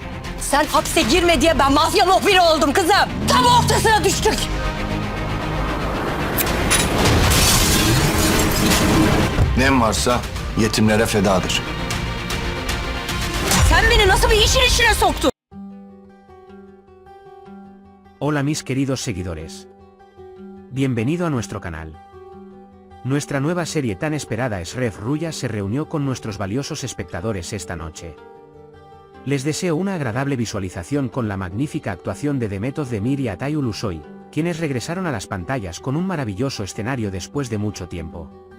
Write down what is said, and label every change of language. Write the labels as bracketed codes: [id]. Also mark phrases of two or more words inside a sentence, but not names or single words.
[tr] Sen hapse girme diye ben mafya muhbiri oldum kızım. Tam ortasına düştük. Nem varsa yetimlere fedadır. Sen beni nasıl bir işin içine soktun? [es] Hola mis queridos seguidores. Bienvenido a nuestro canal. Nuestra nueva serie tan esperada Eşref Rüya se reunió con nuestros valiosos espectadores esta noche. Les deseo una agradable visualización con la magnífica actuación de Demet Özdemir y Atay Ulusoy, quienes regresaron a las pantallas con un maravilloso escenario después de mucho tiempo.